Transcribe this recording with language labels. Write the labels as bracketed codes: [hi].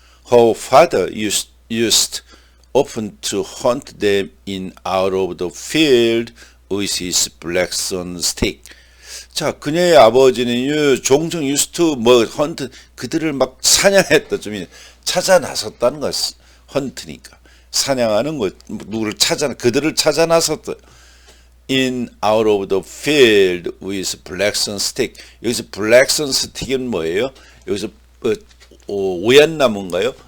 [en] Her father used often to hunt them in out of the field with his blackthorn stick. [ko] 자, 그녀의 아버지는 종종 [en] used to hunt, [ko] 그들을 막 사냥했다. 좀 찾아 나섰다는 것. 헌트니까 사냥하는 것, 그들을 찾아 나섰다. [en] In out of the field with blackthorn stick. [ko] 여기서 blackthorn stick은 뭐예요? 여기서 오얏나무인가요?